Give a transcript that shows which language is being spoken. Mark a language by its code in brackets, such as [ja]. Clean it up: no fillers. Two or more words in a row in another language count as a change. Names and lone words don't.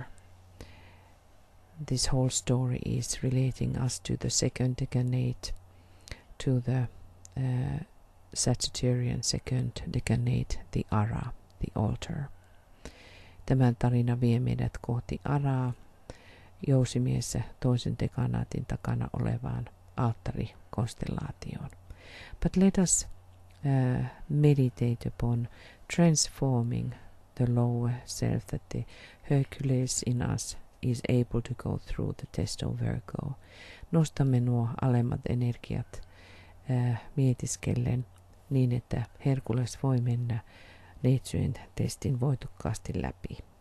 [en] This whole story is relating us to the second decade, to the Sagittarian second decade, the Ara, the altar. [fi] Tämä tarina vie meidät kohti Araa, jousimiessä toisen dekanaatin takana olevaan alttarikonstellaatioon. [en] But let us meditate upon transforming the lower self, that the Hercules in us is able to go through the test of Virgo. [fi] Nostamme nuo alemmat energiat mietiskellen niin, että Herkules voi mennä neitsyjen testin voitokkaasti läpi.